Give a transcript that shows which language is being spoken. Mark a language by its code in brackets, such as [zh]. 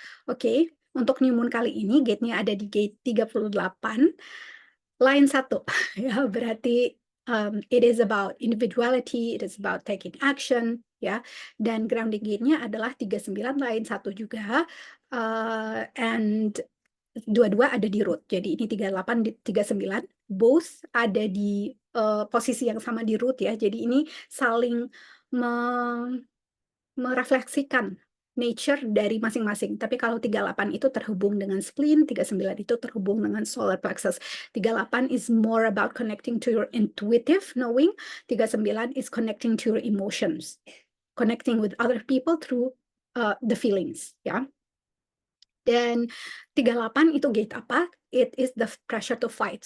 [id] Oke, untuk new moon kali ini gate-nya ada di gate 38, line 1. Ya, berarti [en] it is about individuality, it is about taking action, ya. [id] Dan grounding gate-nya adalah 39 line 1 juga, and dua-dua ada di root. Jadi ini 38 di 39, both ada di posisi yang sama di root ya. Jadi ini saling me merefleksikan nature dari masing-masing. Tapi kalau 38 itu terhubung dengan spleen, 39 itu terhubung dengan solar plexus. [en] 38 is more about connecting to your intuitive knowing, 39 is connecting to your emotions, connecting with other people through the feelings, ya. [id] Dan 38 itu gate apa? [en] It is the pressure to fight.